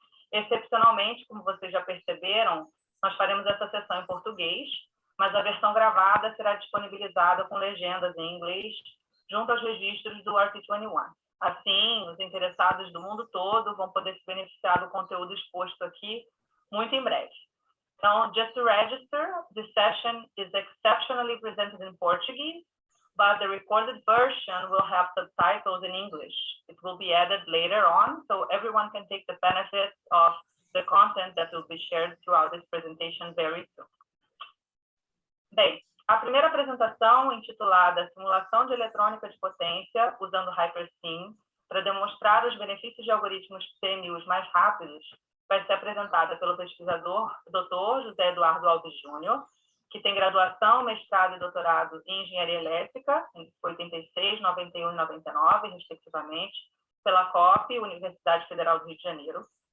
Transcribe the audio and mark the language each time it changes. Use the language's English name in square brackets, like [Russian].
[Portuguese] Excepcionalmente, como vocês já perceberam, nós faremos essa sessão em português, mas a versão gravada será disponibilizada com legendas em inglês, junto aos registros do RP21. Assim, os interessados do mundo todo vão poder se beneficiar do conteúdo exposto aqui muito em breve. [English] Então, just to register, the session is exceptionally presented in Portuguese, but the recorded version will have subtitles in English. It will be added later on, so everyone can take the benefit of the content that will be shared throughout this presentation very soon. [Portuguese] Bem, a primeira apresentação, intitulada Simulação de Eletrônica de Potência usando HyperSim para demonstrar os benefícios de algoritmos PMUs mais rápidos, vai ser apresentada pelo pesquisador Dr. José Eduardo Alves Júnior, que tem graduação, mestrado e doutorado em Engenharia Elétrica, em 86, 91 e 99, respectivamente, pela COP, Universidade Federal do Rio de Janeiro.